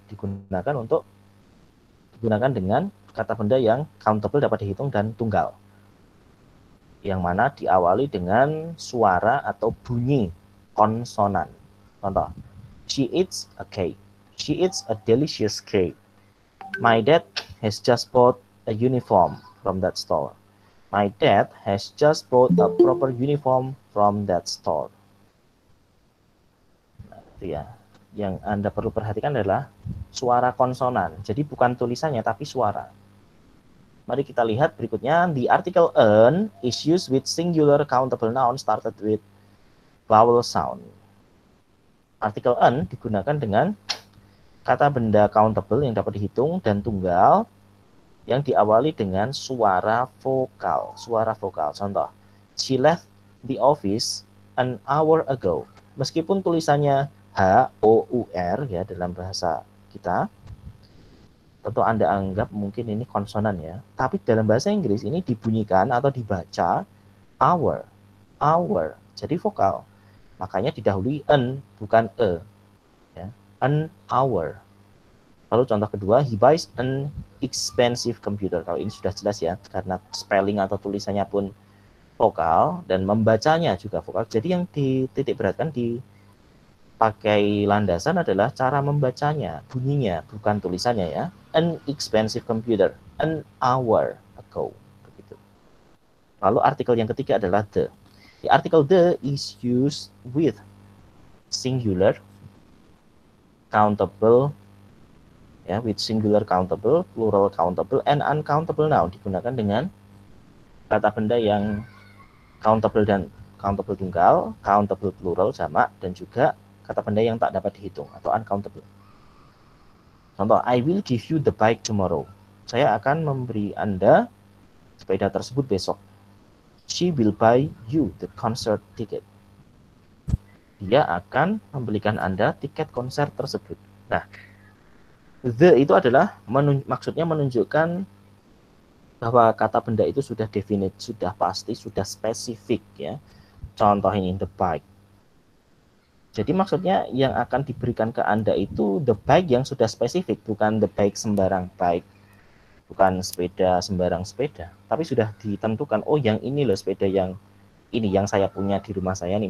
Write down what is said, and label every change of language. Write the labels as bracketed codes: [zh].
[id] Digunakan dengan kata benda yang countable, dapat dihitung, dan tunggal, yang mana diawali dengan suara atau bunyi konsonan. Contoh, [en] she eats a cake. She eats a delicious cake. My dad has just bought a uniform from that store. My dad has just bought a proper uniform from that store. [id] Nah, itu ya. Yang Anda perlu perhatikan adalah suara konsonan. Jadi bukan tulisannya, tapi suara. Mari kita lihat berikutnya. [en] The article an is used with singular countable noun started with vowel sound. [id] Artikel an digunakan dengan kata benda countable yang dapat dihitung dan tunggal yang diawali dengan suara vokal. Suara vokal. Contoh, [en] she left the office an hour ago. [id] Meskipun tulisannya H-O-U-R ya dalam bahasa kita, tentu Anda anggap mungkin ini konsonan ya. Tapi dalam bahasa Inggris ini dibunyikan atau dibaca hour. Hour. Jadi vokal. Makanya didahului an, bukan e. Ya. [en] An hour. [id] Lalu contoh kedua, [en] he buys an expensive computer. [id] Kalau ini sudah jelas ya, karena spelling atau tulisannya pun vokal dan membacanya juga vokal. Jadi yang dititik beratkan dipakai landasan adalah cara membacanya, bunyinya, bukan tulisannya ya. [en] An expensive computer, an hour ago. [id] Begitu. Lalu artikel yang ketiga adalah the. [en] The article the is used with singular, countable, ya, with singular countable, plural countable, and uncountable noun. [id] Digunakan dengan kata benda yang countable dan countable tunggal, countable plural jamak, dan juga kata benda yang tak dapat dihitung atau uncountable. [en] Contoh, I will give you the bike tomorrow. [id] Saya akan memberi Anda sepeda tersebut besok. [en] She will buy you the concert ticket. [id] Dia akan membelikan Anda tiket konser tersebut. Nah, the itu adalah maksudnya menunjukkan bahwa kata benda itu sudah definite, sudah pasti, sudah spesifik ya. Contoh ini the bike. Jadi maksudnya yang akan diberikan ke Anda itu the bike yang sudah spesifik, bukan the bike sembarang bike, bukan sepeda sembarang sepeda, tapi sudah ditentukan, oh yang ini loh sepeda yang ini yang saya punya di rumah saya nih.